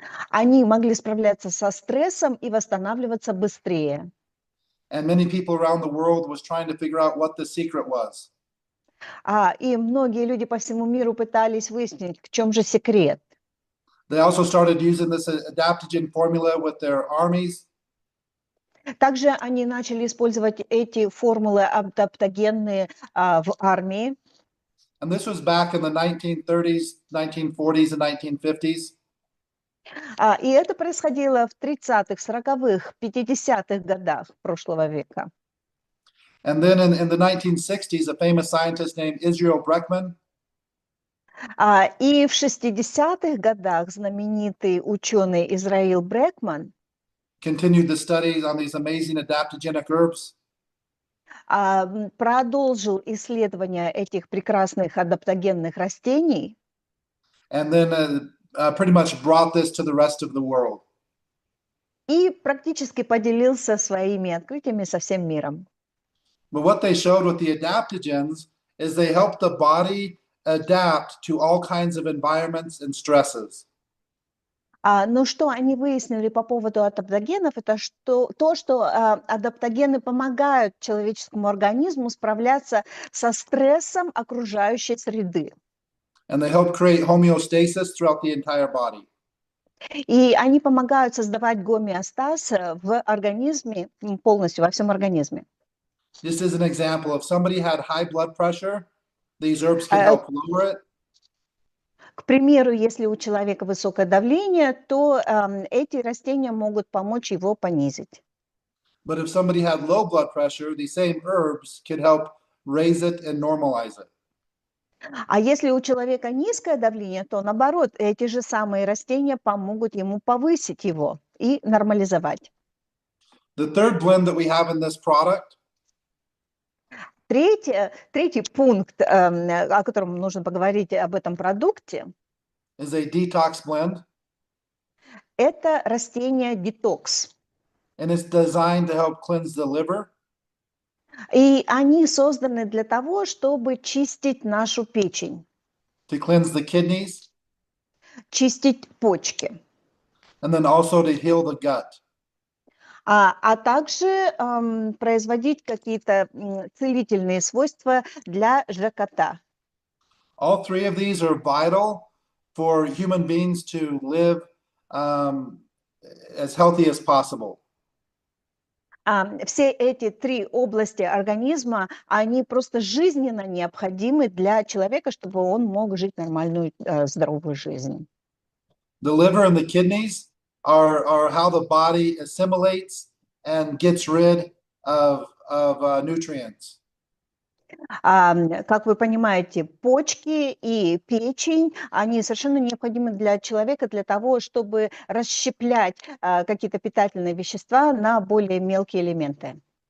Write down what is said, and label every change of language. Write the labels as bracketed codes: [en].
[ru] Они могли справляться со стрессом и восстанавливаться быстрее. [en] and many people around the world was trying to figure out what the secret was. [ru] И многие люди по всему миру пытались выяснить, в чем же секрет. [en] They also started using this adaptogen formula with their armies, [ru] Также они начали использовать эти формулы адаптогенные в армии. [en] and this was back in the 1930s, 1940s, and 1950s. [ru] И это происходило в 30-х, 40-х, 50-х годах прошлого века. [en] And then in the 1960s, a famous scientist named Israel Brekman [ru] И в 60-х годах знаменитый ученый Израиль Брекман [en] continued the studies on these amazing adaptogenic herbs. [ru] Продолжил исследования этих прекрасных адаптогенных растений [en] And then pretty much brought this to the rest of the world. [ru] и практически поделился своими открытиями со всем миром. [en] But what they showed with the adaptogens is they help the body adapt to all kinds of environments and stresses. [ru] Но что они выяснили по поводу адаптогенов, это что адаптогены помогают человеческому организму справляться со стрессом окружающей среды. [en] And they help create homeostasis throughout the entire body. [ru] И они помогают создавать гомеостаз в организме, полностью во всем организме. [en] Just as an example, if somebody had high blood pressure, these herbs can help lower it. [ru] К примеру, если у человека высокое давление, то эти растения могут помочь его понизить. [en] But if somebody had low blood pressure, these same herbs could help raise it and normalize it. [ru] А если у человека низкое давление, то наоборот, эти же самые растения помогут ему повысить его и нормализовать. [en] The third blend that we have in this product [ru] Третий пункт, о котором нужно поговорить об этом продукте, [en] is a detox blend, [ru] это растение детокс. [en] and it's designed to help cleanse the liver, [ru] И они созданы для того, чтобы чистить нашу печень, [en] to cleanse the kidneys, [ru] чистить почки, [en] and then also to heal the gut. [ru] а также производить какие-то целительные свойства для ЖКТ. [en] All three of these are vital for human beings to live as healthy as possible. [ru] Все эти три области организма, они просто жизненно необходимы для человека, чтобы он мог жить нормальную, здоровую жизнь. [en] The liver and the kidneys are how the body assimilates and gets rid of nutrients. [ru] Как вы понимаете, почки и печень, они совершенно необходимы для человека для того, чтобы расщеплять какие-то питательные вещества на более мелкие элементы.